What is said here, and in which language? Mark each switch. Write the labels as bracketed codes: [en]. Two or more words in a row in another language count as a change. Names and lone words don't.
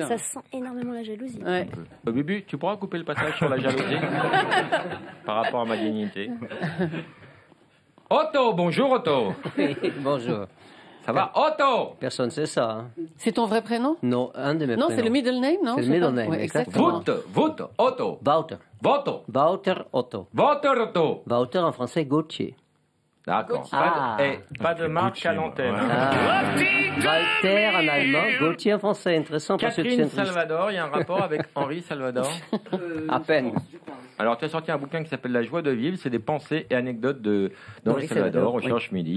[fr] Ça sent énormément la jalousie. Ouais. Bibi, tu pourras couper le passage sur la jalousie par rapport à ma dignité. Otto, bonjour Otto. Oui, bonjour. Ça va, Otto? Personne sait ça. Hein. C'est ton vrai prénom? Non, un de mes Non, prénoms. c'est le [en] middle name, [fr] non? C'est le Je sais middle pas. name, Ouais, exactement. Vout, Otto. Wouter. Voto. Wouter Otto. Voto, Otto. Wouter en français Gauthier. D'accord. Ah. Pas de marque Gucci, à l'antenne. ouais. Ah. Walter en allemand, Gauthier en français. Intéressant pour ceux qui Catherine s'intéressent. Salvador, il y a un rapport avec Henri Salvador. À peine. Alors, tu as sorti un bouquin qui s'appelle La joie de vivre. C'est des pensées et anecdotes d'Henri Salvador au Cherche Midi.